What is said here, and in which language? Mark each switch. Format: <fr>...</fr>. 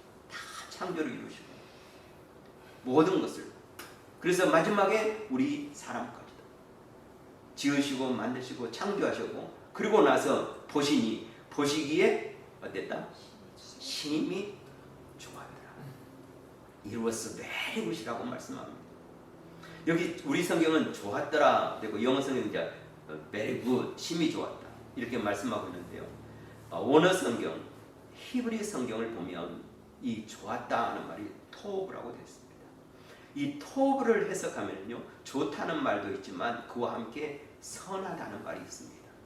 <ko>다 창조를 이루시고 모든 것을. 그래서 마지막에 우리 사람까지도 지으시고 만드시고 창조하시고 그리고 나서 보시니 보시기에 어땠다? 심히 좋았더라.</ko> <en>It was very good</en> <ko>이라고 말씀합니다. 여기 우리 성경은 좋았더라 되고 영어 성경은 이제 very good, 심히 좋았다 이렇게 말씀하고 있는데요. 원어 성경, 히브리 성경을 보면 이 좋았다 하는 말이 토브라고 되어 있습니다. 이 토브를 해석하면요, 좋다는 말도 있지만 그와 함께 선하다는 말이 있습니다.</ko>